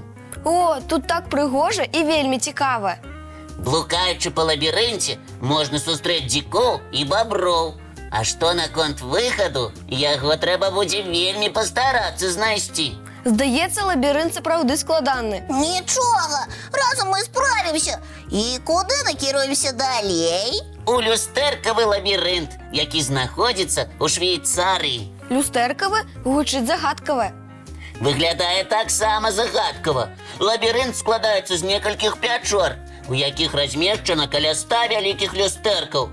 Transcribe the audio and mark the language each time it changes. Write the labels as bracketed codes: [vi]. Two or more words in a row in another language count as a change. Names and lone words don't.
[be] О, тут так прыгожа і вельмі цікава. Блукаючы па лабірынце, можна сустрэць дзікоў і баброў. А што наконт выхаду, яго трэба будзе вельмі пастарацца знайсці. Здаецца, лабірынт сапраўды складаны. Нічога, [uk] разом ми справимося. І куди накіруємося далей? [be] У люстэркавы лабірынт, які знаходзіцца ў Швейцарыі. Люстэркавы гучыць загадкава. Выглядае таксама загадкава. Лабірынт складаецца з некалькіх пячор, у якіх размешчана каля 100 вялікіх люстэркаў.